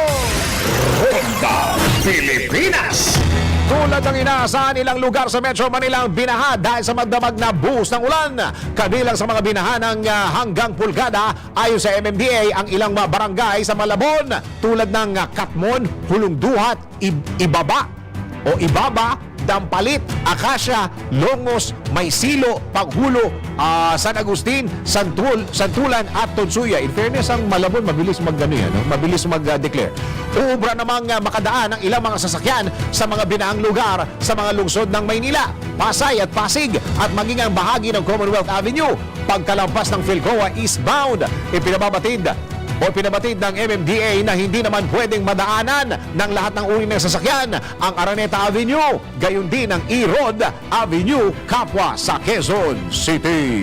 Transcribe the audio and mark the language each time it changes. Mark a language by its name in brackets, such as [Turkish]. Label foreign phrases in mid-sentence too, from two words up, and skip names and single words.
[Filipino] Ronda Pilipinas. Tulad ng inaasahan, ilang lugar sa Metro Manila ang binaha dahil sa magdamag na buhos ng ulan. Kabilang sa mga binahan ng hanggang pulgada, ayon sa MMDA, ang ilang mga barangay sa Malabon tulad ng Katmon, Hulungduhat, Ibaba, Dampalit, Acacia, Longos, Maysilo, Paghulo, San Agustin, Santulan at Tonsuya. [English] In fairness, [Filipino] ang Malabon mabilis mabilis mag-declare. Uubra namang makadaan ang ilang mga sasakyan sa mga binaang lugar sa mga lungsod ng Maynila, Pasay at Pasig, at maging ang bahagi ng Commonwealth Avenue. Pagkalampas ng Philcoa eastbound, pinabatid ng MMDA na hindi naman pwedeng madaanan ng lahat ng uri ng sasakyan ang Araneta Avenue, gayon din ang E-Road Avenue, kapwa sa Quezon City.